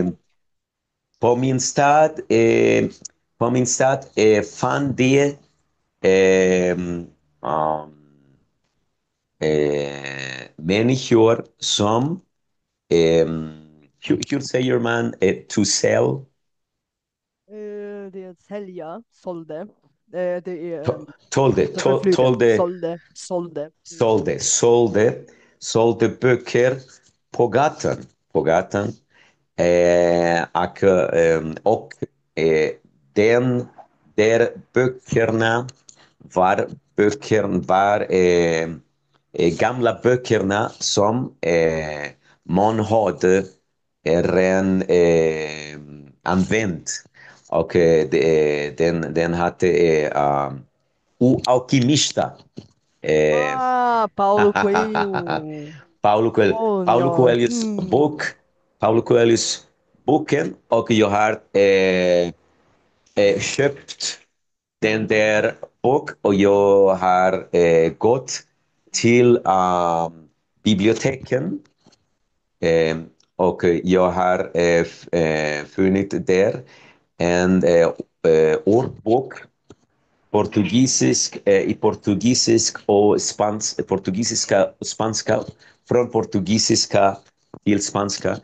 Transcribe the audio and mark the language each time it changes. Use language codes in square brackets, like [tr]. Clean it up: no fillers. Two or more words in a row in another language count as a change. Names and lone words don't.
[sv] På min stad, fann de eh, um, människor som, hur säger man, [en] to sell? [sv] Det är sälja, sålde. Det är Sålde, det förflutna. sålde, Sålde, sålde. Mm. sålde böcker på gatan. På gatan. Och eh, den där böckerna var gamla böckerna som man hade redan använt. Och den hade O Alquimista. Eh, Ah, Paulo Coelho. Paulo Coelho. Paulo Genial. Coelhos bok. Paulo Coelhos boken. Och jag har köpt den där bok och jag har gått till biblioteken och jag har funnit där en ordbok i portugisisk och portugisiska och spanska, från portugisiska till spanska.